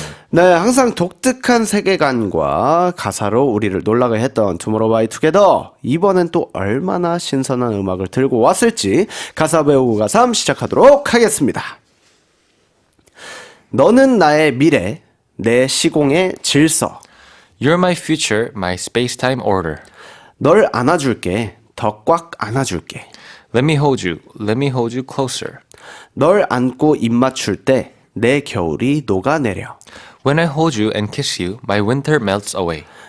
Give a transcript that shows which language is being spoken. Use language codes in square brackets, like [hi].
[ko] 네, 항상 독특한 세계관과 가사로 우리를 놀라게 했던 투모로우 바이 투게더, 이번엔 또 얼마나 신선한 음악을 들고 왔을지 가사 배우고 가삼 시작하도록 하겠습니다. 너는 나의 미래, 내 시공의 질서. [en] You're my future, my space-time order. [ko] 널 안아줄게. 더 꽉 안아줄게. [en] Let me hold you. Let me hold you closer. [ko] 널 안고 입 맞출 때 내 겨울이 녹아내려. [en] When I hold you and kiss you, my winter melts away.